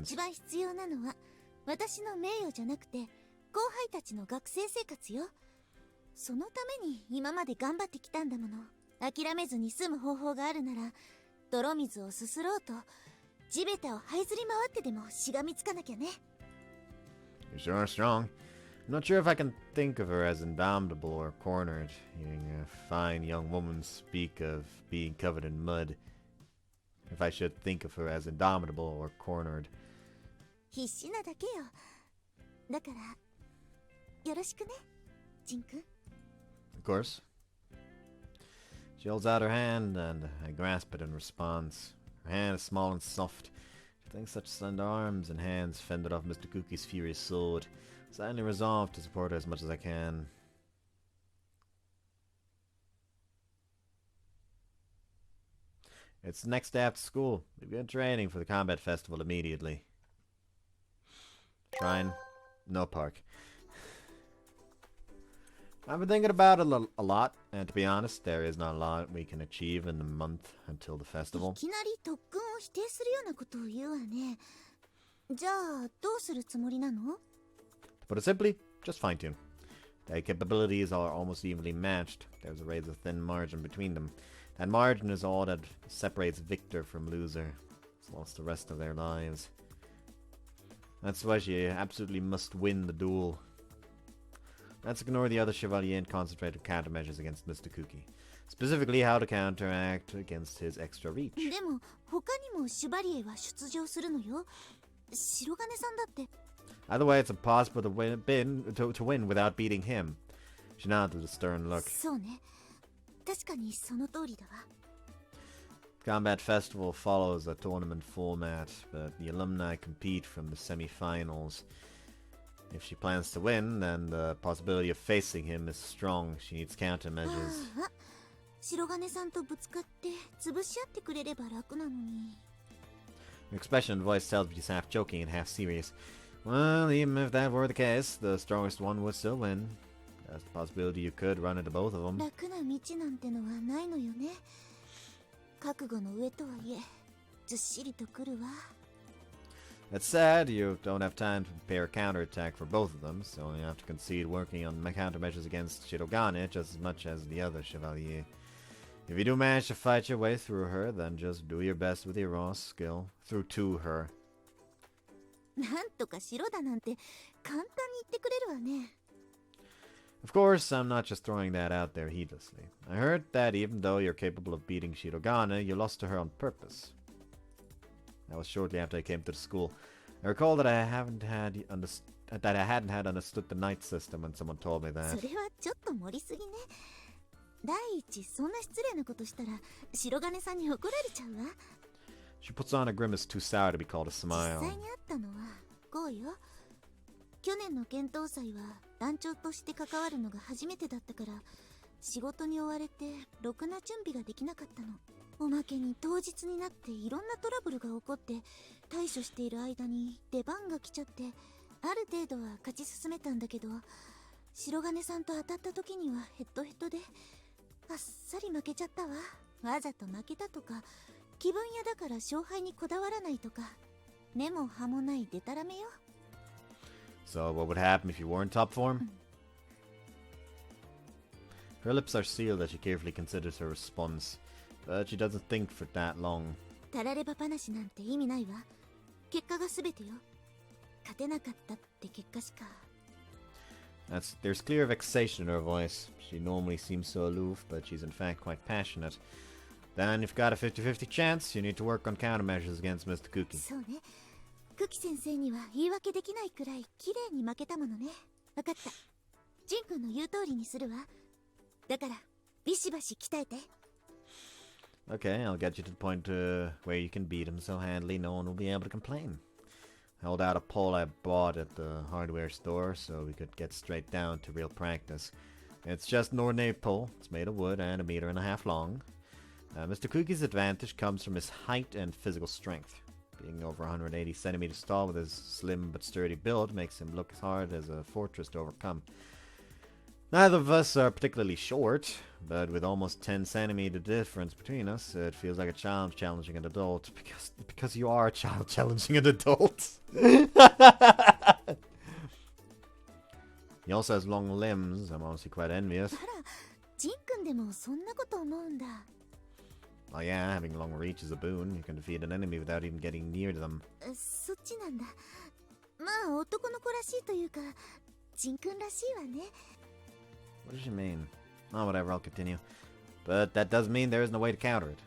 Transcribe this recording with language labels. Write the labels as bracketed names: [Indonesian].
[Japanese] 一番必要なのは私の名誉じゃなくて後輩たちの学生生活よ。そのために今まで頑張ってきたんだもの。諦めずに済む方法があるなら泥水をすすろうと地べたを這いずり回ってでもしがみつかなきゃね。 [English] You're sure strong. I'm not sure if I can think of her as indomitable or cornered, hearing a fine young woman speak of being covered in mud. If I should think of her as indomitable or cornered. [Japanese] 必死なだけよ。だからよろしくね、ジン君。 [English] Of course. She holds out her hand, and I grasp it in response. Her hand is small and soft. She thinks such slender arms and hands fended off Mr. Cookie's furious sword. Silently resolved to support her as much as I can. It's the next day after school. We begin training for the combat festival immediately. Shrine, no park. I've been thinking about it a lot, and to be honest, there is not a lot we can achieve in the month until the [Japanese] い [English] festival. [Japanese] きなり特訓を否定するようなことを言うわね。じゃあどうするつもりなの？ [English] To put it simply, just fine-tune. Their capabilities are almost evenly matched. There's a razor thin margin between them. That margin is all that separates victor from loser. It's lost the rest of their lives. That's why she absolutely must win the duel. Let's ignore the other Chevalier and concentrate on countermeasures against Mr. Cookie. Specifically, how to counteract against his extra reach. [Japanese] でも他にもシュバリエは出場するのよ。白金さんだって。 [English] Either way, it's impossible to win without beating him. She nodded with a stern look. [Japanese] そうね。確かにその通りだわ。 [English] Combat Festival follows a tournament format, but the alumni compete from the semi-finals. If she plans to win, then the possibility of facing him is strong. She needs countermeasures. [Japanese] ああ、白金さんとぶつかって潰し合ってくれれば楽なのに。 [English] Her expression and voice tells me she's half joking and half serious. Well, even if that were the case, the strongest one would still win. There's the possibility you could run into both of them. [Japanese] 楽な道なんてのはないのよね。覚悟の上とはいえ、ずっしりとくるわ。 [English] That said, you don't have time to prepare a counterattack for both of them, so you have to concede working on countermeasures against Shirogane just as much as the other Chevalier. If you do manage to fight your way through her, then just do your best with your raw skill. Through to her. [Japanese] なんとかしろだなんて簡単に言ってくれるわね。 [English] Of course, I'm not just throwing that out there heedlessly. I heard that even though you're capable of beating Shirogane, you lost to her on purpose. That was shortly after I came to the school. I recall that I hadn't had understood the night system when someone told me [Japanese] そ [English] that. [Japanese] れはちょっと盛りすぎね。第一、そんな失礼なことしたら白金さんに怒られちゃうわ。 [English] She puts on a grimace too sour to be called a [Japanese] 実 [English] smile. [Japanese] 際にあったのはこうよ。去年の検討祭は団長として関わるのが初めてだったから、仕事に追われてろくな準備ができなかったの。おまけに当日になっていろんなトラブルが起こって、対処している間に出番が来ちゃって、ある程度は勝ち進めたんだけど、白金さんと当たった時にはヘッドヘッドであっさり負けちゃったわ。わざと負けたとか、気分屋だから勝敗にこだわらないとか、根も葉もないデタラメよ。 [English] So what would happen if you were in top form? Her lips are sealed as she carefully considers her response, but she doesn't think for that long. [Japanese] たられば話なんて意味ないわ。結果が全てよ。勝てなかったって結果しか。 [English] There's clear vexation in her voice. She normally seems so aloof, but she's in fact quite passionate. Then you've got a 50-50 chance. You need to work on countermeasures against Mr. Cookie. [Japanese] そうね。クキ先生には言い訳できないくらい綺麗に負けたものね。わかった。ジン君の言う通りにするわ。だからビシバシ鍛えて。 [English] Okay, I'll get you to the point where you can beat him so handily no one will be able to complain. Held out a pole I bought at the hardware store so we could get straight down to real practice. It's just an ordinary pole. It's made of wood and 1.5 meters long. Mr. Cookie's advantage comes from his height and physical strength. Being over 180 centimeters tall with his slim but sturdy build makes him look as hard as a fortress to overcome. Neither of us are particularly short, but with almost 10 centimeter difference between us, it feels like a child challenging an adult, because you are a child challenging an adult. He also has long limbs. I'm honestly quite envious. [Japanese] あら、ジン君でもそんなこと思うんだ。 [English] Oh yeah, having long reach is a boon. You can defeat an enemy without even getting near to them. [Japanese] そっちなんだ。まあ男の子らしいというか、ジン君らしいわね。 [English] What does she mean? Oh, whatever, I'll continue. But that does mean there is no way to counter it.